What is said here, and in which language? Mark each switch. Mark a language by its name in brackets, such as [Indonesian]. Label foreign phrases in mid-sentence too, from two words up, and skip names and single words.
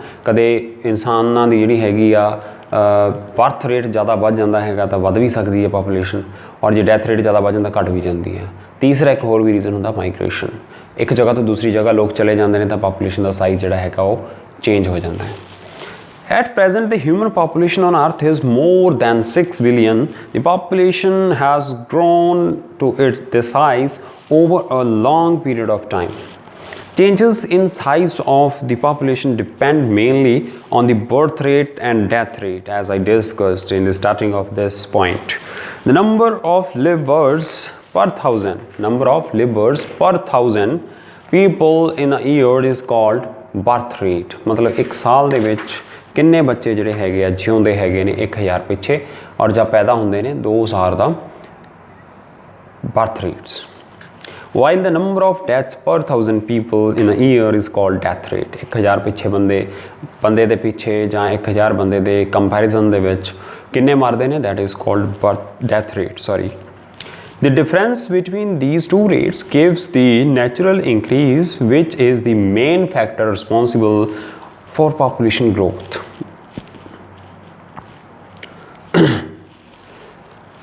[Punjabi] ਕਦੇ ਇਨਸਾਨਾਂ ਦੀ ਜਿਹੜੀ ਹੈਗੀ ਆ [English] birth rate [Punjabi] ਜ਼ਿਆਦਾ ਵੱਧ ਜਾਂਦਾ ਹੈਗਾ ਤਾਂ ਵੱਧ ਵੀ ਸਕਦੀ ਹੈ ਪਾਪੂਲੇਸ਼ਨ, ਔਰ ਜੇ [English] death rate [Punjabi] ਜ਼ਿਆਦਾ ਵੱਧ ਜਾਂਦਾ ਘੱਟ ਵੀ ਜਾਂਦੀ ਹੈ। ਤੀਸਰਾ ਇੱਕ ਹੋਰ ਵੀ ਰੀਜ਼ਨ ਹੁੰਦਾ ਮਾਈਗ੍ਰੇਸ਼ਨ। ਇੱਕ ਜਗ੍ਹਾ ਤੋਂ ਦੂਸਰੀ ਜਗ੍ਹਾ ਲੋਕ ਚਲੇ ਜਾਂਦੇ ਨੇ ਤਾਂ ਪਾਪੂਲੇਸ਼ਨ ਦਾ ਸਾਈਜ਼ ਜਿਹੜਾ ਹੈਗਾ ਉਹ ਚੇਂਜ ਹੋ ਜਾਂਦਾ ਹੈ। [English] At present, the human population on Earth is more than 6 billion। The population has grown to this size over a long period of time। Changes in size of the population depend mainly on the birth rate and death rate, as I discussed in the starting of this point। The number of livers per thousand people in a year is called birth rate। [Hindi] मतलब एक साल [Punjabi] ਦੇ ਵਿੱਚ ਕਿੰਨੇ ਬੱਚੇ ਜਿਹੜੇ ਹੈਗੇ ਆ ਜਿਉਂਦੇ ਹੈਗੇ ਨੇ 1000 ਪਿੱਛੇ, ਔਰ ਜਾਂ ਪੈਦਾ ਹੁੰਦੇ ਨੇ 2000 ਦਾ [English] birth rates। While the number of deaths per 1000 people in a year is called death rate। [Punjabi] 1000 ਪਿੱਛੇ ਬੰਦੇ ਦੇ ਪਿੱਛੇ ਜਾਂ 1000 ਬੰਦੇ ਦੇ ਕੰਪੈਰੀਜ਼ਨ ਦੇ ਵਿੱਚ ਕਿੰਨੇ ਮਰਦੇ ਨੇ, [English] that is called death rate, sorry। The difference between these two rates gives the natural increase, which is the main factor responsible for population growth।